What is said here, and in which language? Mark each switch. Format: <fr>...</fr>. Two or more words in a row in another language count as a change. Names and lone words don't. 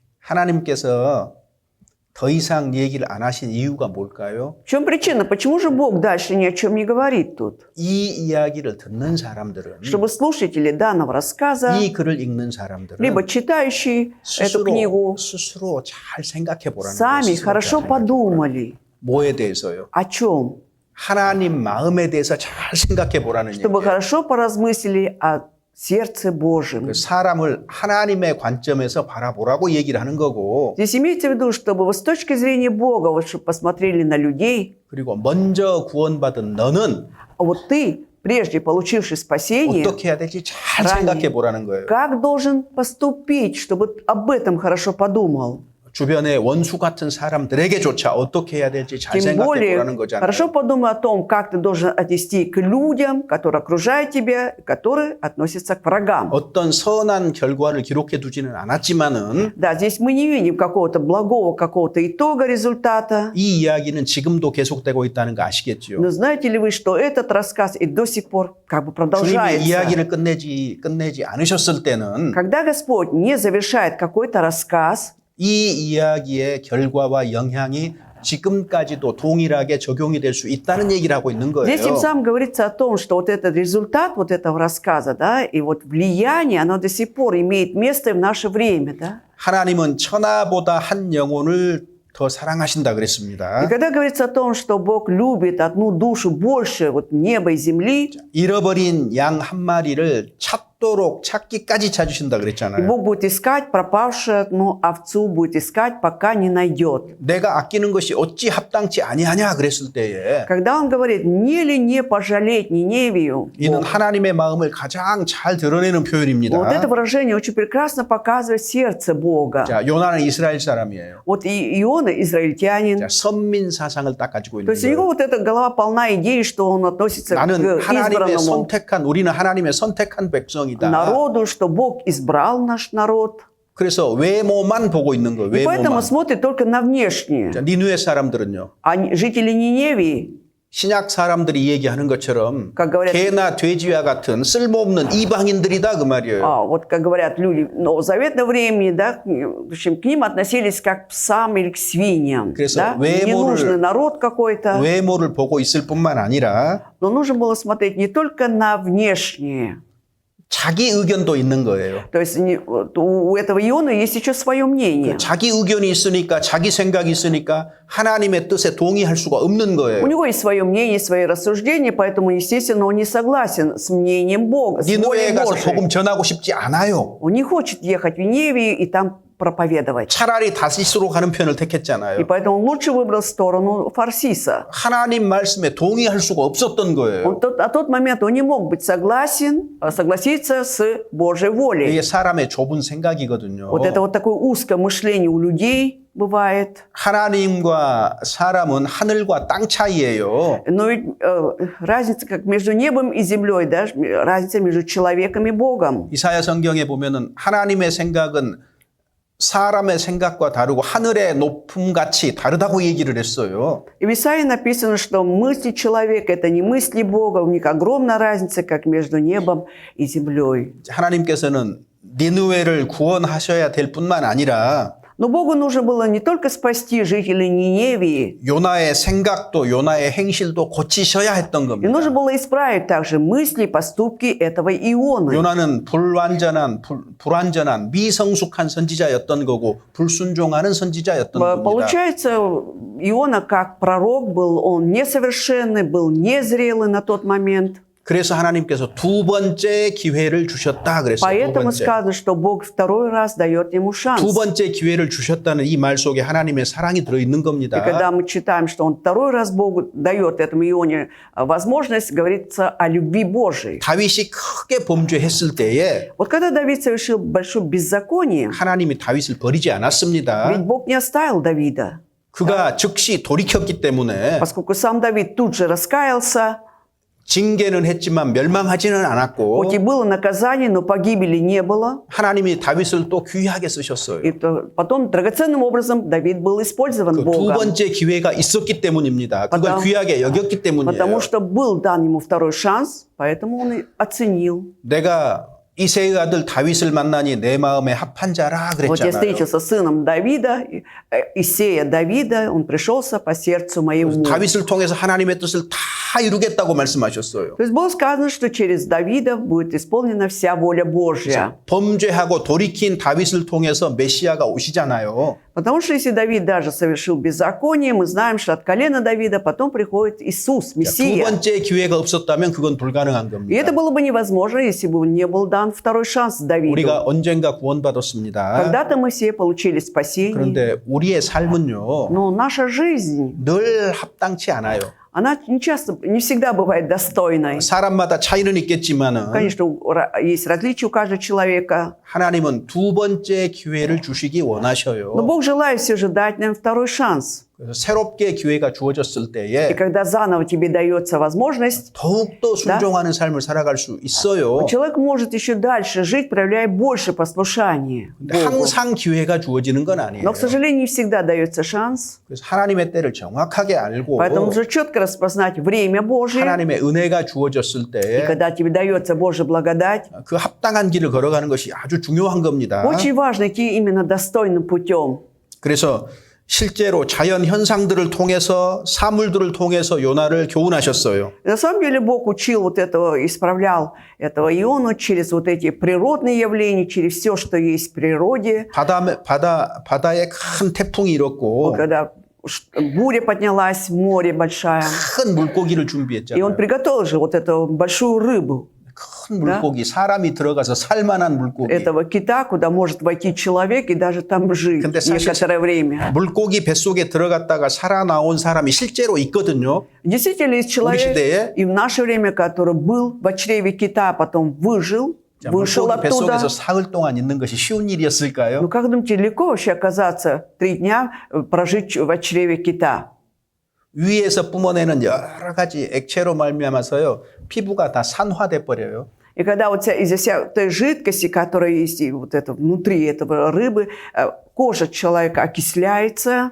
<ko>하나님께서 더 이상 얘기를 안 하신 이유가 뭘까요?</ko> <ru>В чем причина? Почему же Бог дальше ни о чем не говорит тут?</ru> <ko>이 이야기를 듣는 사람들은</ko> <ru>Чтобы слушатели данного рассказа,</ru> <ko>이 글을 읽는 사람들은</ko> <ru>либо читающие эту книгу,</ru> <ko>스스로 잘 생각해 보라는</ko> <ru>сами</ru> <ko>거예요.</ko> <ru>хорошо подумали.</ru> <ko>뭐에 대해서요?</ko> <ru>О чем?</ru> <ko>하나님 마음에 대해서 잘 생각해 보라는</ko> <ru>Чтобы</ru> <ko>얘기예요.</ko> <ru>хорошо поразмыслили о сердце Божьем.</ru> <ko>그 사람을 하나님의 관점에서 바라보라고 얘기를 하는 거고,</ko> <ru>Здесь имейте в виду, чтобы вы с точки зрения Бога вот, чтобы посмотрели на людей,</ru> <ko>그리고 먼저 구원받은 너는</ko> <ru>а вот ты, прежде получивший спасение,</ru> <ko>어떻게 해야 될지 잘</ko> <ru>ранее,</ru> <ko>생각해 보라는 거예요.</ko> <ru>как должен поступить, чтобы об этом хорошо подумал.</ru> <ko>주변의 원수 같은 사람들에게조차 어떻게 해야 될지 잘</ko> <ru>Тем</ru> <ko>생각해</ko> <ru>более,</ru> <ko>보라는 거잖아요.</ko> <ru>хорошо подумай о том, как ты должен отнести к людям, которые окружают тебя, которые относятся к врагам.</ru> <ko>어떤 선한 결과를 기록해 두지는 않았지만은</ko> <ru>Да, здесь мы не видим какого-то благого, какого-то итога, результата.</ru> <ko>이 이야기는 지금도 계속되고 있다는 거 아시겠죠?</ko> <ru>Но знаете ли вы, что этот рассказ и до сих пор как бы</ru> <ko>주님이</ko> <ru>продолжается?</ru> <ko>이야기를 끝내지 않으셨을 때는</ko> <ru>Когда Господь не завершает какой-то рассказ,</ru> <ko>이 이야기의 결과와 영향이 지금까지도 동일하게 적용이 될 수 있다는 얘기를 하고 있는 거예요.</ko> <ru>здесь тем самым говорится о том, что вот этот результат вот этого рассказа, да, и вот влияние, оно до сих пор имеет место и в наше время, да.</ru> <ko>하나님은 천하보다 한 영혼을 더 사랑하신다</ko> <ru>И</ru> <ko>그랬습니다.</ko> <ru>когда говорится о том, что Бог любит одну душу больше вот неба и земли,</ru> <ko>잃어버린 양 한 마리를 찾기까지 찾으신다</ko> <ru>и</ru> <ko>그랬잖아요.</ko> <ru>Бог будет искать пропавшую одну овцу, будет искать, пока не найдет.</ru> <ko>내가 아끼는 것이 어찌 합당치 아니하냐 그랬을 때에</ko> <ru>Когда он говорит, не ли не пожалеть Ниневию,</ru> <ko>이는 하나님의 마음을 가장 잘 드러내는 표현입니다.</ko> <ru>вот это выражение очень прекрасно показывает сердце Бога.</ru> <ko>자, 요나는 이스라엘 사람이에요.</ko> <ru>Вот и Иона израильтянин.</ru> <ko>자, 선민 사상을 딱 가지고</ko> <ru>То</ru> <ko>있는</ko> <ru>есть у него</ru> <ko>거예요.</ko> <ru>вот эта голова полна идей, что он относится к</ru> <ko>나는 하나님의</ko> <ru>избранному</ru> <ko>우리는 하나님의 선택한 백성이다.</ko> <ru>народу, что Бог избрал наш народ.</ru> <ko>그래서 외모만 보고 있는 거예요.</ko> <ru>И поэтому</ru> <ko>외모만.</ko> <ru>смотрит только на внешнее.</ru> <ko>자, 니누의 사람들은요.</ko> <ru>А жители Ниневии,</ru> <ko>신약 사람들이 얘기하는 것처럼</ko> <ru>как говорят,</ru> <ko>개나 돼지와 같은 쓸모없는 이방인들이다 그 말이에요.</ko> <ru>вот как говорят люди новозаветного времени, да, в общем, к ним относились как к псам или к свиньям.</ru> <ko>그래서</ko> <ru>Да? Ненужный народ какой-то.</ru> <ko>외모를 보고 있을 뿐만 아니라</ko> <ru>Но нужно было смотреть не только на внешнее.</ru> <ko>자기 의견도 있는 거예요.</ko> <ru>То есть у этого Иона есть еще свое мнение.</ru> <ko>자기 의견이 있으니까 자기 생각이 있으니까 하나님의 뜻에 동의할 수가 없는</ko> <ru>У</ru> <ko>거예요.</ko> <ru>него есть свое мнение, свои рассуждения, поэтому, естественно, он не согласен с мнением Бога, с волей</ru> <ko>니누에 가서</ko> <ru>Божией.</ru> <ko>복음 전하고 싶지 않아요.</ko> <ru>Он не хочет ехать в Ниневию и там проповедовать.</ru> <ko>차라리 다시스로 가는 편을</ko> <ru>И</ru> <ko>택했잖아요.</ko> <ru>поэтому он лучше выбрал сторону Фарсиса.</ru> <ko>하나님 말씀에 동의할 수가 없었던 거예요.</ko> <ru>Тот момент он не мог быть согласиться с Божьей волей.</ru> <ko>이게 사람의 좁은 생각이거든요.</ko> <ru>Вот это вот такое узкое мышление у людей бывает.</ru> <ko>하나님과 사람은 하늘과 땅 차이예요.</ko> <ru>Но ведь разница как между небом и землей, да, разница между человеком и Богом.</ru> <ko>이사야 성경에 보면은 하나님의 생각은 사람의 생각과 다르고 하늘의 높음같이 다르다고 얘기를 했어요.</ko> <ru>И в Исаии написано, что мысли человека – это не мысли Бога, у них огромная разница, как между небом и землей.</ru> <ko>하나님께서는 니느웨를 구원하셔야 될 뿐만 아니라</ko> <ru>Но Богу нужно было не только спасти жителей Ниневии,</ru> <ko>요나의 생각도 요나의 행실도 고치셔야 했던</ko> <ru>и</ru> <ko>겁니다.</ko> <ru>нужно было исправить также мысли и поступки этого Ионы.</ru> <ko>요나는 불완전한 미성숙한 선지자였던 거고 불순종하는 선지자였던 겁니다.</ko> <ru>Получается, Иона как пророк был, он несовершенный, был незрелый на тот момент.</ru> <ko>그래서 하나님께서 두 번째 기회를 주셨다 그랬어요. 두</ko> <ru>Поэтому</ru> <ko>번째.</ko> <ru>сказано, что Бог второй раз дает ему шанс.</ru> <ko>두 번째 기회를 주셨다는 이 말 속에 하나님의 사랑이 들어 있는</ko> <ru>И</ru> <ko>겁니다.</ko> <ru>когда мы читаем, что он второй раз Богу дает этому Ионе возможность, говорится о любви Божией.</ru> <ko>다윗이 크게 범죄했을 때에</ko> <ru>Вот когда Давид совершил большое беззаконие,</ru> <ko>하나님이 다윗을 버리지 않았습니다.</ko> <ru>ведь Бог не оставил Давида,</ru> <ko>그가 즉시 돌이켰기 때문에</ko> <ru>поскольку сам Давид тут же раскаялся,</ru> <ko>징계는 했지만 멸망하지는 않았고</ko> <ru>хоть и было наказание, но погибели не было.</ru> <ko>하나님이 다윗을 또 귀하게 쓰셨어요.</ko> <ru>И потом драгоценным образом Давид был использован</ru> <ko>그 두</ko> <ru>Богом,</ru> <ko>번째 기회가 있었기 때문입니다. 그걸</ko> <ru>потому-</ru> <ko>귀하게 여겼기 때문이에요.</ko> <ru>потому что был дан ему второй шанс, поэтому он и оценил.</ru> <ko>내가 이새의 아들 다윗을 만나니 내 마음에 합한 자라</ko> <ru>Вот я</ru> <ko>그랬잖아요.</ko> <ru>встретился с сыном Давида, Исея Давида, он пришелся по сердцу моему.</ru> <ko>다윗을 통해서 하나님의 뜻을 다 이루겠다고 말씀하셨어요.</ko> <ru>То есть было сказано, что через Давида будет исполнена вся воля Божья.</ru> <ko>범죄하고 돌이킨 다윗을 통해서 메시아가 오시잖아요.</ko> <ru>Потому что если Давид даже совершил беззаконие, мы знаем, что от колена Давида потом приходит Иисус,</ru> <ko>두</ko> <ru>Мессия.</ru> <ko>번째 기회가 없었다면 그건 불가능한</ko> <ru>И</ru> <ko>겁니다.</ko> <ru>это было бы невозможно, если бы не был дан второй шанс Давиду.</ru> <ko>우리가 언젠가 구원받았습니다.</ko> <ru>Когда-то мы все получили спасение,</ru> <ko>그런데 우리의 삶은요,</ko> <ru>но наша жизнь,</ru> <ko>늘 합당치 않아요.</ko> <ru>она не всегда бывает достойной.</ru> <ko>사람마다 차이는 있겠지만은</ko> <ru>Конечно, есть различия у каждого человека,</ru> <ko>하나님은 두 번째 기회를 주시기</ko> <ru>но</ru> <ko>원하셔요.</ko> <ru>Бог желает все же дать нам второй шанс.</ru> <ko>그래서 새롭게 기회가 주어졌을</ko> <ru>И</ru> <ko>때에</ko> <ru>когда заново тебе дается возможность,</ru> <ko>더욱더 순종하는 삶을 살아갈 수 있어요.</ko> <ru>человек может еще дальше жить, проявляя больше послушания</ru> <ko>근데</ko> <ru>Богу.</ru> <ko>항상 기회가 주어지는 건 아니에요.</ko> <ru>Но, к сожалению, не всегда дается шанс.</ru> <ko>그래서 하나님의 때를 정확하게 알고</ko> <ru>Поэтому нужно четко распознать время Божие.</ru> <ko>하나님의 은혜가 주어졌을</ko> <ru>И</ru> <ko>때</ko> <ru>когда тебе дается Божья благодать,</ru> <ko>그 합당한 길을 걸어가는 것이 아주 중요한 겁니다.</ko> <ru>очень важно идти именно достойным путем.</ru> <ko>그래서 실제로 자연 현상들을 통해서 사물들을 통해서 요나를 교훈하셨어요.</ko> <ru>И на самом деле Бог учил вот этого, исправлял этого Иону через вот эти природные явления, через все, что есть в природе.</ru> <ko>바다에 큰 태풍이 일었고</ko> <ru>Когда буря поднялась, море большая.</ru> <ko>큰 물고기를</ko> <ru>И он</ru> <ko>준비했잖아요.</ko> <ru>приготовил же вот эту большую рыбу,</ru> <ko>큰 물고기, 사람이 들어가서 살만한 물고기.</ko> <ru>этого кита, куда может войти человек и даже там жить</ru> <ko>근데 사실</ko> <ru>некоторое время.</ru> <ko>물고기 뱃속에 들어갔다가 살아나온 사람이 실제로 있거든요.</ko> <ru>Действительно, есть человек</ru> <ko>시대에</ko> <ru>и в наше время, который был в чреве кита, а потом выжил,</ru> <ko>자,</ko> <ru>вышел</ru> <ko>물고기</ko> <ru>оттуда.</ru> <ko>뱃속에서 사흘 동안 있는 것이 쉬운 일이었을까요?</ko> <ru>Ну, как думаете, легко вообще оказаться 3 дня прожить в чреве кита?</ru> <ko>위에서 뿜어내는 여러 가지 액체로 말미암아서요 피부가 다 산화돼 버려요.</ko> <ru>И когда вот из-за всей той жидкости, которая есть и вот это внутри этого рыбы, кожа человека окисляется.</ru>